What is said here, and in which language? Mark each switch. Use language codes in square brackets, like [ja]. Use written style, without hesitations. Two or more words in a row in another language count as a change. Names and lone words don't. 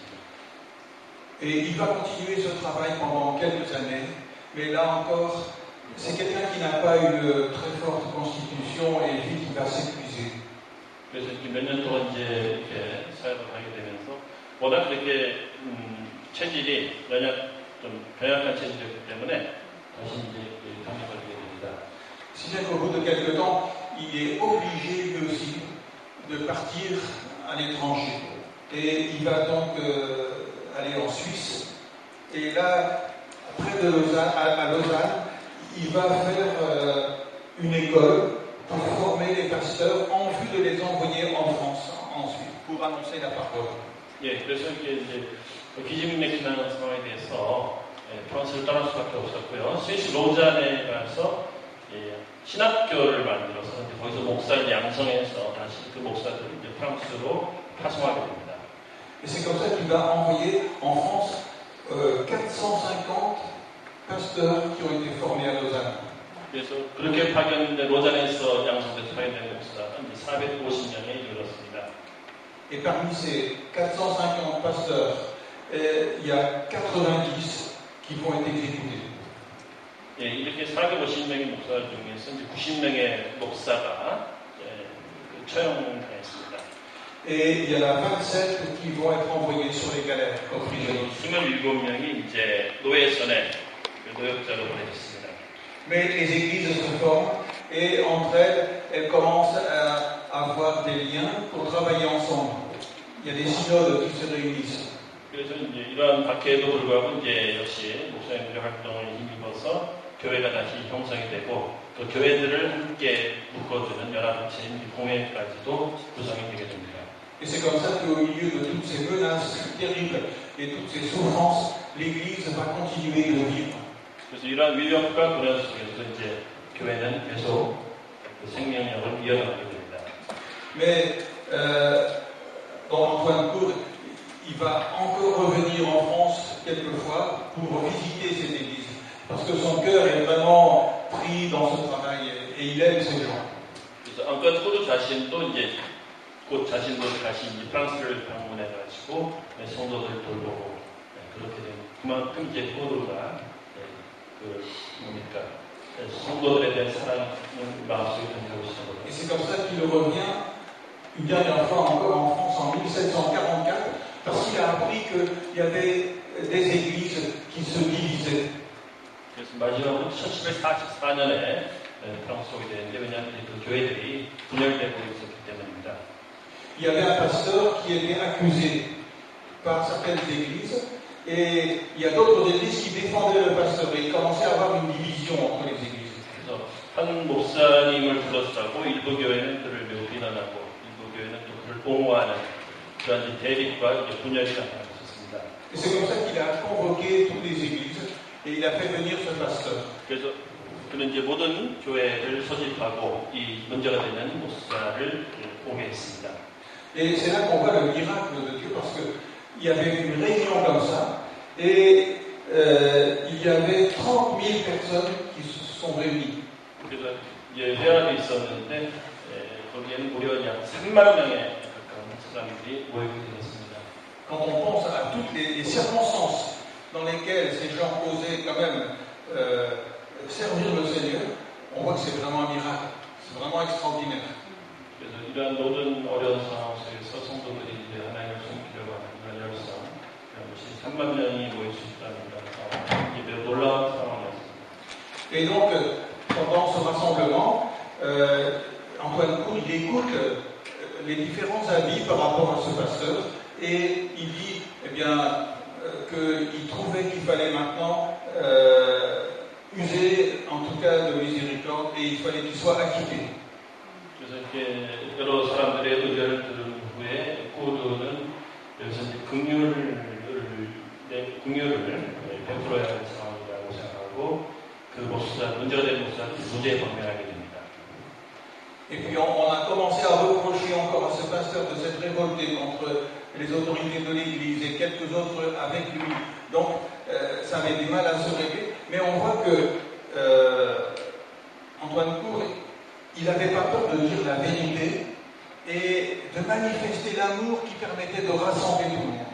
[fr] Et il va continuer ce travail pendant quelques années, mais là encore, c'est quelqu'un qui n'a pas une très forte constitution et vite il va s'épuiser. [ko] 그래서 몇 년 동안 이제 이렇게 사역을 하게 되면서 워낙 그렇게 체질이 좀 변약한 체질이었기 때문에 다시 이제 병에 걸리게 됩니다. [fr] Si bien qu'au bout de quelques temps, il est obligé lui aussi de partir à l'étranger. Et il va donc aller en Suisse. Et là, près de Lausanne, à Lausanne, il va faire une école pour former les pasteurs en vue de les envoyer en France ensuite pour annoncer la parole. [ko] 예, 그래서 이제 기진맥진하는 상황에 대해서 프랑스를 떠날 수밖에 없었고요. 스위스 로잔에 가서 신학교를 만들어서 거기서 목사를 양성해서 다시 그 목사들을 이제 프랑스로 파송하게 됩니다. [fr] Et c'est comme ça qu'il va envoyer en France 450 pasteurs qui ont été formés à Lausanne. [ko] 그래서 그렇게 파견된 로잔에서 양성돼서 파견된 목사는 450명에 이르렀습니다. [fr] Et parmi ces 450 pasteurs, il y a 90 qui vont être exécutés. [ko] 예, 이렇게 450명의 목사 중에서 이제 90명의 목사가 처형당했습니다. [fr] Et il y en a 27 qui vont être envoyés sur les galères aux prisonniers. [ko] 27명이 이제 노예선에 노역자로 보내졌습니다. [fr] Mais les églises se forment et entre elles commencent à avoir des liens pour travailler ensemble. Il y a des synodes qui se réunissent. [ko] 그래서 이제 이러한 박해에도 불구하고 이제 역시 목사님들의 활동을 힘입어서 교회가 다시 형성이 되고 또 교회들을 함께 묶어주는 연합체인 공회까지도 구성이 되게 됩니다. [fr] Et c'est comme ça qu'au milieu de toutes ces menaces terribles et toutes ces souffrances, l'Église va continuer de vivre. [ko] 그래서 이러한 위협과 고난 속에서 이제 교회는 계속 그 생명력을 이어나가게 됩니다. [fr] Mais Antoine Cour, il va encore revenir en France quelquefois pour visiter cette église. Parce que son cœur est vraiment pris dans ce travail et il aime ces gens. [ko] 그래서 안토안 코르 자신도 이제 곧 자신도 다시 이제 프랑스를 방문해가지고 성도들 돌보고 그렇게 되면 그만큼 이제 코르가 그 뭡니까 성도들에 대한 사랑을 마음속에 던지고 있었거든요. [fr] Et c'est comme ça qu'il revient une dernière fois encore en France en 1744 parce qu'il a appris qu'il y avait des églises qui se divisaient. [ko] 그래서 마지막으로 1744년에 프랑스 오게 되는데 왜냐하면 그 교회들이 분열되고 있었기 때문입니다. [fr] Il y avait un pasteur qui était accusé par certaines églises et il y a d'autres églises qui défendaient le pasteur et il commençait à avoir une division entre les églises. [ko] 그래서 한 목사님을 불러서고 일부 교회는 그를 매우 비난하고 일부 교회는 또 그를 옹호하는 그런 대립과 분열이 나타났었습니다. [fr] Et c'est comme ça qu'il a convoqué toutes les églises et il a fait venir ce pasteur. [ko] 그래서 그는 이제 모든 교회를 소집하고 이 문제가 되는 목사를 오게 했습니다. [fr] Et c'est là qu'on voit le miracle de Dieu parce qu'il y avait une réunion comme ça et il y avait 30 000 personnes qui se sont réunies. [ko] 그래서 이제 회합이 있었는데 거기에는 무려 약 3만 명에 가까운 사람들이 모이게 되었습니다. [fr] Quand on pense à toutes les circonstances dans lesquelles ces gens osaient quand même servir le Seigneur, on voit que c'est vraiment un miracle. C'est vraiment extraordinaire. [ko] 그래서 이러한 모든 어려운 상황 속에서 성도들이 이제 하나님을 섬기려고 하는 그런 열성, 그것이 3만 명이 모일 수 있다는 그런 이게 매우 놀라운 상황이었습니다. [fr] Et donc, pendant ce rassemblement, Antoine Cour, il écoute les différents avis par rapport à ce pasteur et il dit, eh bien, qu'il trouvait qu'il fallait maintenant user, en tout cas, de miséricorde et il fallait qu'il soit acquitté. [ko] 그래서 이렇게 여러 사람들의 의견을 들은 후에 코드는 여기서 이제 긍휼을 베풀어야 하는 상황이라고 생각하고 그 문제가 된 목사를 무죄 방면하게 됩니다. [fr] Et puis on a commencé à reprocher encore à ce pasteur de s'être révolté contre les autorités de l'Église et quelques autres avec lui. Donc ça avait du mal à se régler. Mais on voit que Antoine Cour, il n'avait pas peur de dire la vérité et de manifester l'amour qui permettait de rassembler tout le monde.